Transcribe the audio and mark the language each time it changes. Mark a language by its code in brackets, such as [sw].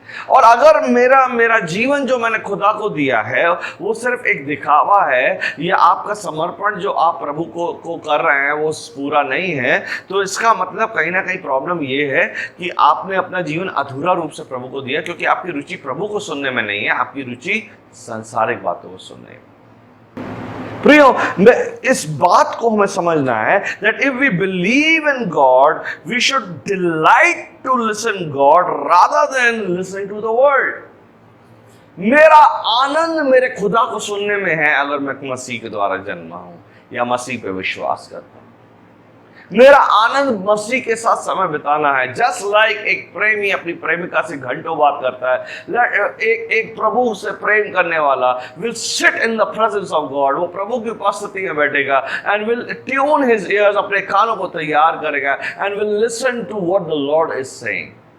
[hi] और अगर मेरा जीवन जो मैंने खुदा को दिया है वो सिर्फ एक दिखावा है या आपका समर्पण जो आप प्रभु को कर रहे हैं वो पूरा नहीं है, तो इसका मतलब कहीं ना कहीं प्रॉब्लम ये है कि आपने अपना जीवन अधूरा रूप से प्रभु को दिया, क्योंकि आपकी रुचि प्रभु को सुनने में नहीं है, आपकी रुचि सांसारिक बातों को सुनने में. प्रियो, इस बात को हमें समझना है [en] that if we believe in God, we should delight to listen God rather than listening to the world. [hi] मेरा आनंद मेरे खुदा को सुनने में है अगर मैं मसीह के द्वारा जन्मा हूं या मसीह पे विश्वास करता हूं. मेरा आनंद मसीह के साथ समय बिताना है. [en] just like [hi] एक प्रेमी अपनी प्रेमिका से घंटों बात करता है, एक प्रभु से प्रेम करने वाला [en] will sit in the presence of God, [hi] वो प्रभु की उपस्थिति में बैठेगा [en] and will tune his ears, [hi] अपने कानों को तैयार करेगा [en] And will listen to what the Lord is saying.